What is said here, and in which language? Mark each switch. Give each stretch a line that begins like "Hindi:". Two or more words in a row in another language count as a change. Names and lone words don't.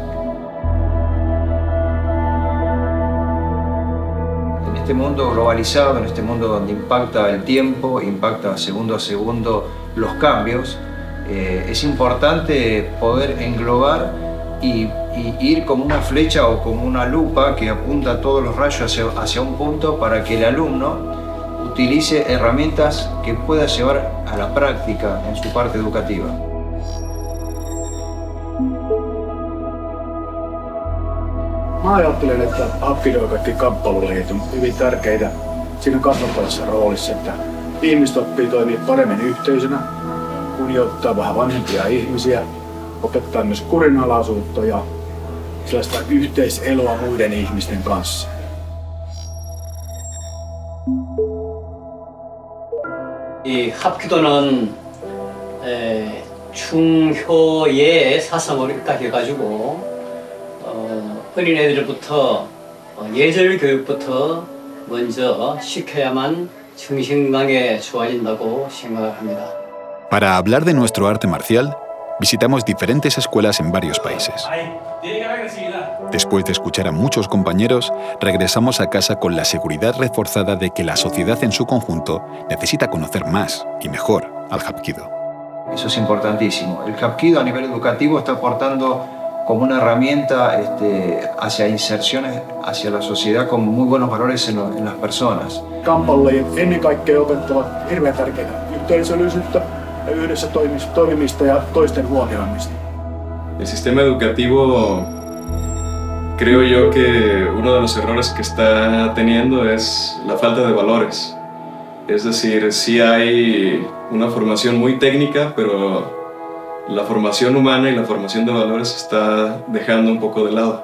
Spanish: En este mundo globalizado, en este mundo donde impacta el tiempo, impacta segundo a segundo los cambios, es importante poder englobar y ir como una flecha o como una lupa que apunta todos los rayos hacia un punto para que el alumno utilice herramientas que pueda llevar a la práctica en su parte educativa.
Finnish: Mä ajattelen, että hapkido ja kaikki kamppailulajit on hyvin tärkeitä siinä kasvattavassa roolissa, että ihmiset oppii toimia paremmin yhteisönä, kunnioittaa vähän vanhempia ihmisiä, opettaa myös kurinalaisuutta ja sellaista yhteiseloa muiden ihmisten kanssa.
Korean: 이 합기도는 중효의 사상으로 입각해가지고 어린애들부터 예절 교육부터 먼저 시켜야만 정신건강에 좋아진다고 생각합니다.
Spanish: Para hablar de nuestro arte marcial, visitamos diferentes escuelas en varios países. Después de escuchar a muchos compañeros, regresamos a casa con la seguridad reforzada de que la sociedad en su conjunto necesita conocer más y mejor al hapkido. Eso es importantísimo. El hapkido a nivel educativo está aportando como una herramienta hacia inserciones hacia la sociedad con muy buenos valores en las personas.
Finnish: Kampalajit ennen kaikkea opettavat hirveän tärkeää yhteisöllisyyttä ja yhdessä toimimista ja toisten huomioimista.
Spanish: El sistema educativo, creo yo que uno de los errores que está teniendo es la falta de valores. Es decir, sí hay una formación muy técnica, pero la formación humana y la formación de valores se está dejando un poco de lado.